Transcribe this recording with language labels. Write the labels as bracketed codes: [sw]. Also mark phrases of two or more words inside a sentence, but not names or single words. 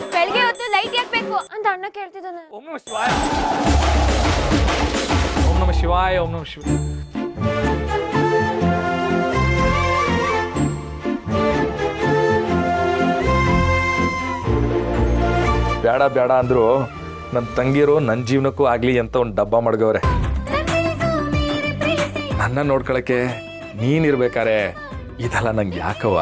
[kn] ಬೆಳಗ್ಗೆ ಹೊತ್ತು ಲೈಟ್ ಯಾಕಬೇಕು ಅಂತ ಅಣ್ಣ ಕೇಳ್ತಿದ್ದಾನೆ. [sa] ಓಂ ನಮಃ ಶಿವಾಯ, ಓಂ ನಮಃ ಶಿವಾಯ, ಓಂ ನಮಃ ಶಿವಾಯ. [kn] ಬೇಡ ಬೇಡ ಅಂದ್ರು ನನ್ನ ತಂಗಿರು ನನ್ನ ಜೀವನಕ್ಕೂ ಆಗ್ಲಿ ಅಂತ ಒಂದು ಡಬ್ಬ ಮಡ್ಗವ್ರೆ. ನನ್ನ ನೋಡ್ಕೊಳಕ್ಕೆ ನೀನಿರ್ಬೇಕಾರೆ ಇದೆಲ್ಲ ನಂಗೆ ಯಾಕವ್ವ?